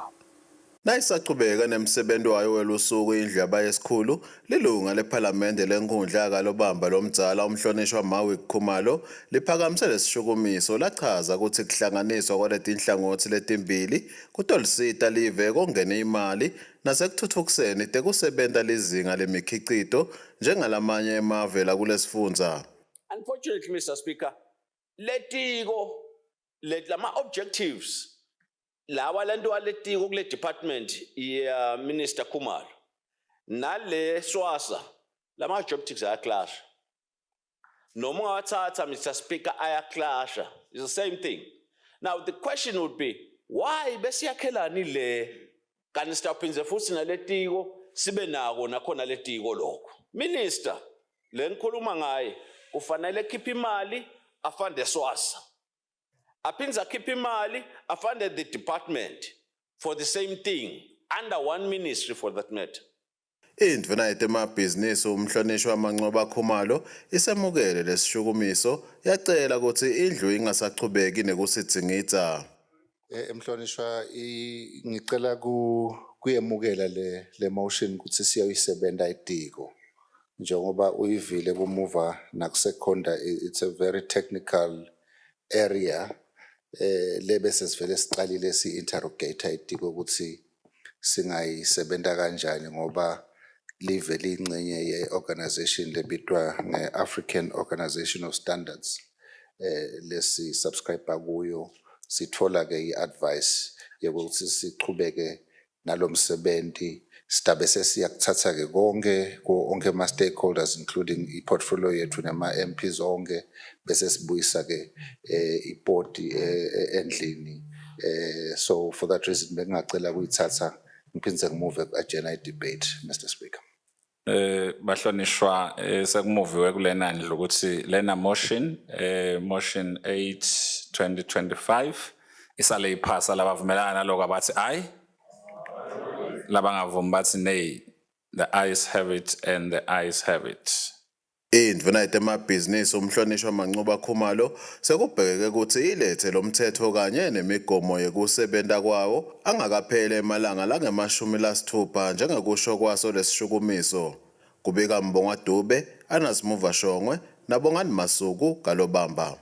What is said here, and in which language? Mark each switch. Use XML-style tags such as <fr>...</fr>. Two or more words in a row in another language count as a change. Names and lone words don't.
<ss>Nayisaqhubeka nemsebenzi wayo welusuku indlu yabayesikhulu lilunga lephalamende lenkundla kalobamba lomdzala umhlonishwa Mawik Khumalo liphakamise lesishukumiso lachaza ukuthi kuhlanganiswa kwaletinhlangothi letimbili kutolisita live kongene imali nasekuthuthukiseni tekusebenta lizinga lemikhicito njengalamanye emave la kulesifundza.</ss> <en>Unfortunately, Mr. Speaker,</en> <ss>lama objectives lawa lantu waletiko kule department ya Minister Khumalo nale swasa lama objectives ayaclash. Noma wathatha</ss> <en>Mr. Speaker</en> <ss>ayaclash.</ss> <en>It's the same thing. Now the question would be why</en> <ss>besiyakhelani le kanti sitaphinze futhi naletiko sibe nako nakhona letiko lokho. Minister lengikhuluma ngaye ufanele khipha imali afande swasa. Aphinza khipha imali afande</ss> <en>the department for the same thing under one ministry for that matter.</en> <ss>Indvuna yetemabhizinisi umhlonishwa wamanqoba Khumalo isemukele lesishukumiso yacela ukuthi indlu ingasachubeki nekusidzingidza. Emhlonishwa ngicela kuyemukela le motion ukuthi siyoyisebenta itiko njengoba uyivile kumuva nakusekhonda.</ss> <en>It's a very technical area</en> <ss>lebese sivele siqalile si-interrogate itiko ukuthi singayisebenta kanjani ngoba live liyingxenye ye-organization lebitwa nge-African Organization of Standards lesi subscribe kuyo. Sithola ke i-advice yokuthi sichubeke nalomsebenzi sitabe sesiyakuthatha ke konke ama</ss> <en>stakeholders including</en> <ss>i-portfolio yethu nema MPs onke bese sibuyisa ke i-board endlini.</ss> <en>So for that reason</en> <ss>bengacela kuyithatha ngiphindze ngimove ku-agenda</ss> <en>debate, Mr. Speaker.</en> <ss>Bahlonishwa sekumuviwe kulena ndlu ukuthi lena motion 8/2025 isale iphasa labavumelana naloko abathi aye labangavumi bathi nay.</ss> <en>The ayes have it and the ayes have it.</en> <ss>Indvuna yetemabhizinisi umhlonishwa wamanqoba Khumalo sekubhekeke ukuthi ilethe lomthetho kanye nemigomo yekusebenta kwawo angakaphele emalanga lange-60 njengekusho kwaso lesishukumiso. Kubika Mbonga Dube, Anasimuva Shongwe, Nabongani Masuku kalobamba.</ss>